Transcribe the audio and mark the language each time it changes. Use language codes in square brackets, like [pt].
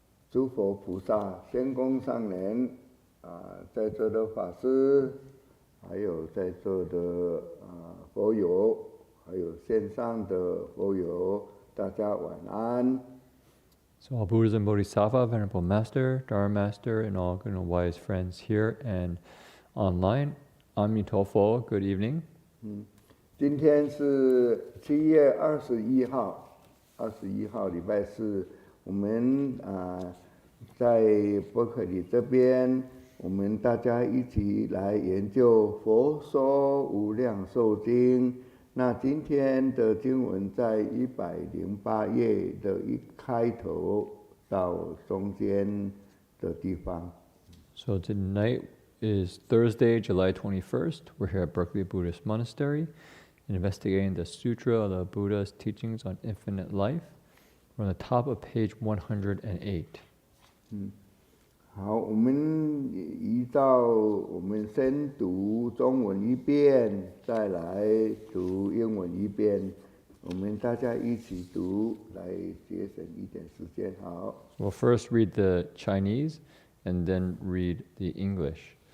[zh] 诸佛菩萨、仙公上人在座的法师，还有在座的佛友，还有线上的佛友，大家晚安。 [en] So all Buddhas and Bodhisattva, Venerable Master, Dharma Master, and all good and wise friends here and online. Amitabha, good evening. [zh] 今天是7月21号，21号礼拜四，我们在伯克利这边，我们大家一起来研究《佛说无量寿经》。那今天的经文在108页的一开头到中间的地方。 [en] So tonight is Thursday, July 21st. We're here at Berkeley Buddhist Monastery, investigating the Sutra of the Buddha's teachings on infinite life. We're on the top of page 108. [zh] 好，我们依照我们先读中文一遍，再来读英文一遍，我们大家一起读，来节省一点时间。好。 [en] We'll first read the Chinese and then read the English.